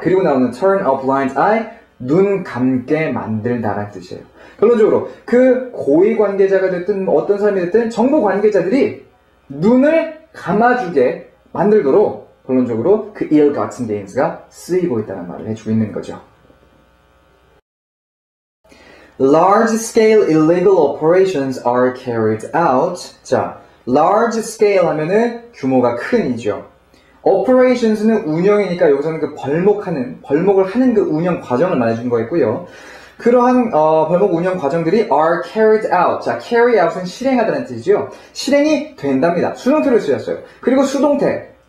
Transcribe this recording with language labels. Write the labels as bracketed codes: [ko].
[ko] 그리고 나오는 [en] turn a blind eye, [ko] 눈 감게 만들다라는 뜻이에요. 결론적으로 그 고위 관계자가 됐든 어떤 사람이 됐든 정부 관계자들이 눈을 감아주게 만들도록 결론적으로 그 ill-gotten gains가 쓰이고 있다는 말을 해주고 있는 거죠. [en] Large-scale illegal operations are carried out. [ko] 자, large scale 하면은 규모가 큰이죠. operations는 운영이니까 여기서는 그 벌목을 하는 그 운영 과정을 말해준 거였고요. 그러한 벌목 운영 과정들이 [en] are carried out. [ko] 자, carry out은 실행하다는 뜻이죠. 실행이 된답니다. 수동태로 쓰였어요. 그리고 수동태.